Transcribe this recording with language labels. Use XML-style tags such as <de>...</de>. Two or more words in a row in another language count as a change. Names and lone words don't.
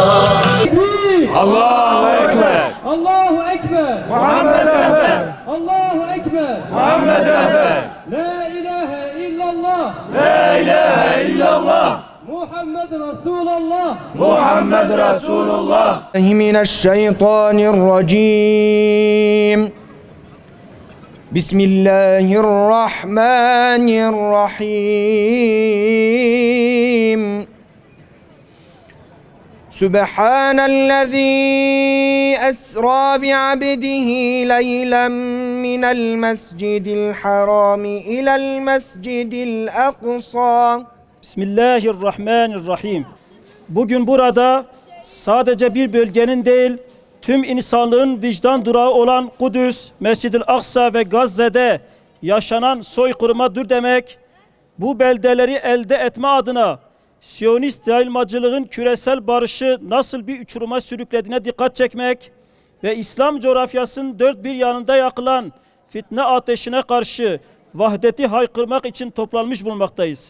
<ar>الله أكبر. الله أكبر.</ar> <tr>Muhammed Rehber.</tr> <ar>الله أكبر.</ar> <tr>Muhammed Rehber.</tr> <ar>لا إله إلا الله. لا إله إلا الله. محمد رسول الله. محمد رسول الله. من الشيطان الرجيم بسم الله الرحمن الرحيم سبحان الذي أسرى بعبده ليلا من المسجد الحرام إلى المسجد الأقصى. بسم الله الرحمن الرحيم.</ar> <tr>Bugün burada sadece bir bölgenin değil, tüm insanlığın vicdan durağı olan Kudüs, Mescid-i Aksa ve Gazze'de yaşanan soykırıma dur demek, bu beldeleri elde etme adına Siyonist yayılmacılığın küresel barışı nasıl bir uçuruma sürüklediğine dikkat çekmek ve İslam coğrafyasının dört bir yanında yakılan fitne ateşine karşı vahdeti haykırmak için toplanmış bulunmaktayız.</tr>